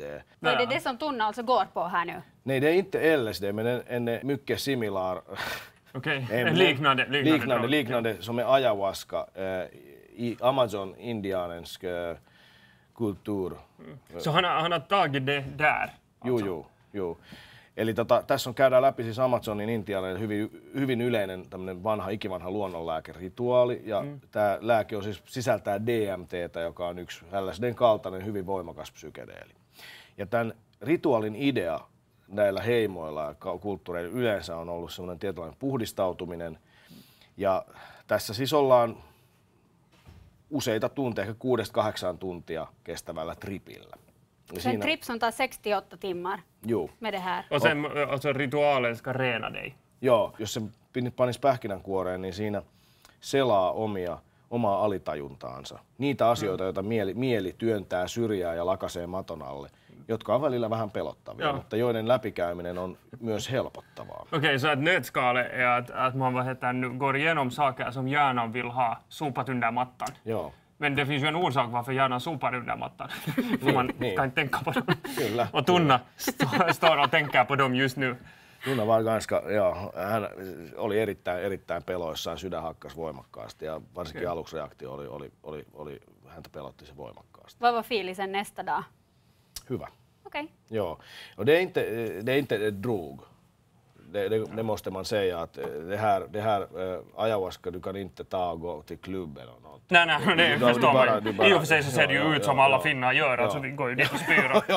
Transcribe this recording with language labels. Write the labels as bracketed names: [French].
[Swedish] Är det det som Tunna alltså går på här nu? Nej, det är inte LSD, men en är mycket similar. Okej, liknande som är ayahuasca i Amazon-indiansk kultur. Så han har tagit det där? Alltså. Jo. [Finnish] Eli tässä käydään läpi siis Amazonin intialainen hyvin yleinen ikivanha luonnonlääkerituaali. Ja tämä lääke on siis, sisältää DMT:tä, joka on yksi LSD:n kaltainen hyvin voimakas psykedeeli. Ja tämän rituaalin idea näillä heimoilla ja kulttuureilla yleensä on ollut semmoinen tietynlainen puhdistautuminen. Ja tässä siis ollaan useita tunteja, ehkä 6-8 tuntia kestävällä tripillä. [Swedish] En trip som tar 68 timmar med det här. Och sen alltså ritualen ska rena dig. [Finnish] Joo, jos se panisi pähkinänkuoreen, niin siinä selaa omaa alitajuntaansa. Niitä asioita, joita mieli työntää syrjään ja lakasee maton alle, jotka on välillä vähän pelottavia, mutta joiden läpikäyminen on myös helpottavaa. [Swedish] Okej, så att nötskale är att man går igenom saker som hjärnan vill ha sopat under mattan. [Finnish] Joo. [Swedish] Men det finns ju en orsak varför hjärnan sopar under mattan. För man kan inte tänka på dem. [Finnish] Kyllä. [Swedish] Och Tunna står och tänker på dem just nu. [Finnish] Tunna var hän oli erittäin peloissaan, sydän hakkas voimakkaasti ja varsinkin aluksreaktio oli häntä pelotti se voimakkaasti. [Swedish] Vad var filisen nästa dag? [Finnish] Hyvä. [Swedish] Okej. Ja, och det är inte drog. det måste man säga att det här ayahuasca du kan inte ta och gå till klubben och något. Nej, det förstår man. I och för sig så ser det ju ut som alla finnar gör, alltså vi går ju dit och spyr.